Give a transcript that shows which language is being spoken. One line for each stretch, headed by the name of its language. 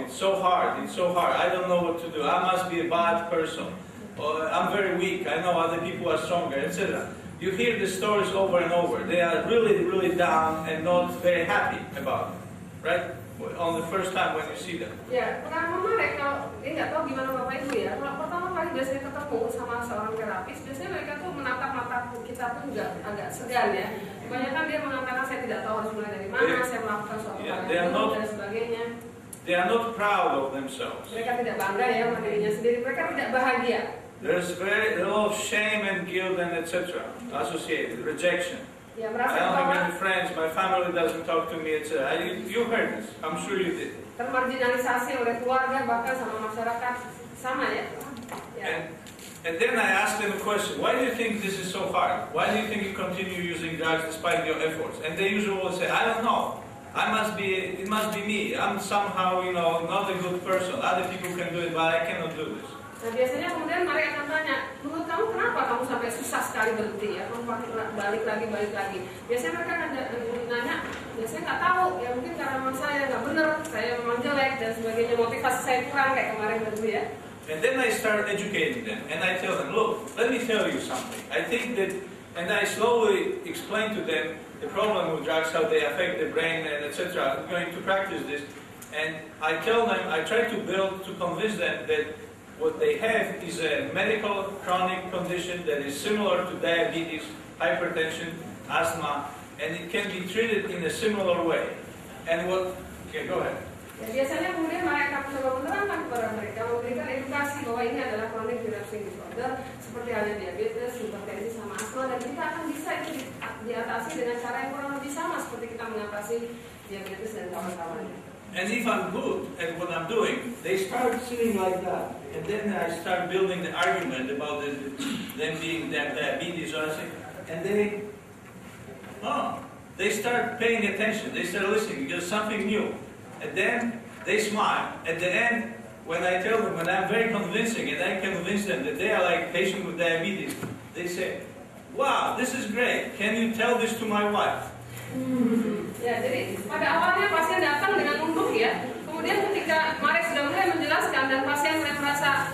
English: It's so hard. I don't know what to do. I must be a bad person. Or I'm very weak. I know other people are stronger, etc. You hear the stories over and over. They are really, really down and not very happy about it, right? On the first time when you see them.
Indonesian: Ya, pertama Marek, kalau ini nggak tahu gimana Bapak Ibu ya. Kalau pertama kali biasanya ketemu sama seorang terapis, biasanya mereka tuh menatap mata kita pun juga agak segan ya. Kebanyakan dia mengatakan saya tidak tahu harus mulai dari mana, saya melakukan suatu hal dan sebagainya.
English: They are not proud of themselves.
Indonesian: Mereka tidak bangga ya sama dirinya sendiri. Mereka tidak bahagia.
English: There's a lot of shame and guilt and etc. associated, rejection. Ya, I don't have any friends, my family doesn't talk to me, etc. You heard this, I'm sure you did.
Indonesian: Termarginalisasi oleh keluarga, bahkan sama masyarakat, sama ya.
English: And then I asked them a question, why do you think this is so hard? Why do you think you continue using drugs despite your efforts? And they usually will say, I don't know. It must be me. I'm somehow, you know, not a good person. Other people can do it, but I cannot do this.
Indonesian: Nah, biasanya kemudian Marek akan tanya, menurut kamu kenapa kamu sampai susah sekali berhenti ya? Kamu balik lagi. Biasanya mereka akan nanya, ya saya nggak tahu, ya mungkin karena memang saya nggak benar, saya memang jelek dan sebagainya, motivasi saya kurang kayak kemarin dulu ya.
English: And then I start educating them, and I tell them, look, let me tell you something. I think that, and I slowly explain to them the problem with drugs, how they affect the brain, and etc. I'm going to practice this, and I tell them, I try to convince them that what they have is a medical chronic condition that is similar to diabetes, hypertension, asthma, and it can be treated in a similar way. And okay, go ahead.
Indonesian: Ya, biasanya kemudian mereka mencoba menerangkan kepada mereka, memberikan edukasi bahwa ini adalah
English: chronic relapsing disorder,
Indonesian: seperti halnya diabetes, hipertensi, sama asma, dan kita akan bisa itu diatasi dengan cara yang kurang lebih sama seperti kita mengatasi diabetes dan kawan-kawannya.
English: And if I'm good at what I'm doing, they start sitting like that. And then I start building the argument about them being diabetes, and they start paying attention, they start listening, because something new. And then they smile. At the end, when I tell them, when I'm very convincing, and I convince them that they are like patients with diabetes, they say, wow, this is great, can you tell this to my wife?
Indonesian: Ya, jadi pada awalnya pasien datang dengan nunduk ya. Kemudian ketika Marek sudah mulai menjelaskan dan pasien mulai merasa